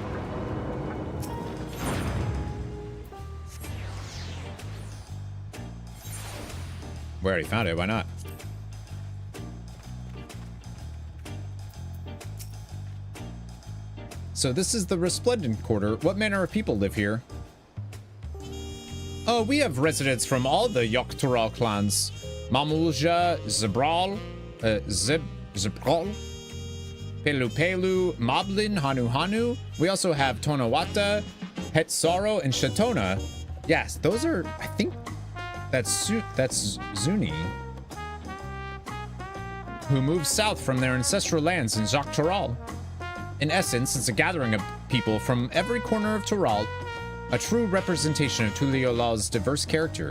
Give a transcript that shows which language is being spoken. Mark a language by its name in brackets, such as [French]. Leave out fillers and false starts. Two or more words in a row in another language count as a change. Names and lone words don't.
[English] We already found it. Why not? So this is the Resplendent Quarter. What manner of people live here? Oh, we have residents from all the Yoktural clans. Mamulja, Zebral, Zebral, Pelu Pelu, Moblin, Hanu Hanu. We also have Tonawata, Hetsaro, and Shatona. Yes, those are, I think that's Zuni. who moved south from their ancestral lands in Tural. In essence, it's a gathering of people from every corner of Tural, a true representation of Tuliyolal's diverse character.